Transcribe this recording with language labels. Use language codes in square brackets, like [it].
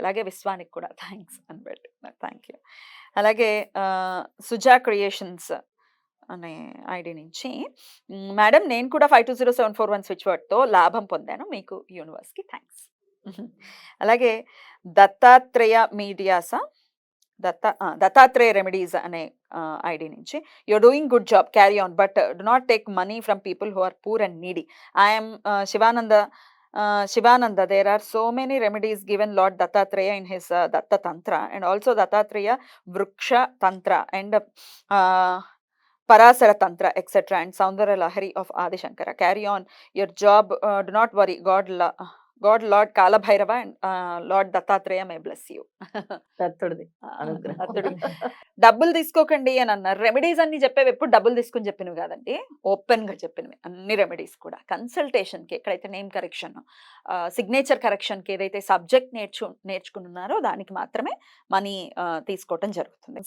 [te] అలాగే విశ్వానికి కూడా థ్యాంక్స్ అని పెట్టుకున్నారు. Thank you. అలాగే సుజా క్రియేషన్స్ అనే ఐడి నుంచి మేడం నేను కూడా 520741 స్విచ్ వర్డ్‌తో లాభం పొందాను. మీకు యూనివర్స్‌కి థ్యాంక్స్. అలాగే దత్తాత్రేయ మీడియాసా దత్తాత్రేయ రెమెడీస్ అనే ఐడి నుంచి [en] You're doing good job carry on but do not take money from people who are poor and needy. I'm Shivananda, there are so many remedies given Lord Dattatreya in his Datta Tantra and also Dattatreya Vriksha Tantra and Parasara Tantra, etc. and Saundara Lahari of Adi Shankara. Carry on your job. Do not worry. God, Lord Kala Bhairava and Lord Dattatreya may bless you. [te] దత్తుడిది అనుగ్రహం. దత్తుడు. డబ్బులు తీసుకోకండి అని అన్నారు. Remedies అన్ని చెప్పేవి ఎప్పుడు డబ్బులు తీసుకుని చెప్పినవి కాదండి. ఓపెన్ గా చెప్పినవి అన్ని రెమెడీస్ కూడా. కన్సల్టేషన్ కి ఎక్కడైతే నేమ్ కరెక్షన్, సిగ్నేచర్ కరెక్షన్ కి ఏదైతే సబ్జెక్ట్ నేర్చుకున్నారో దానికి మాత్రమే మనీ తీసుకోవటం జరుగుతుంది.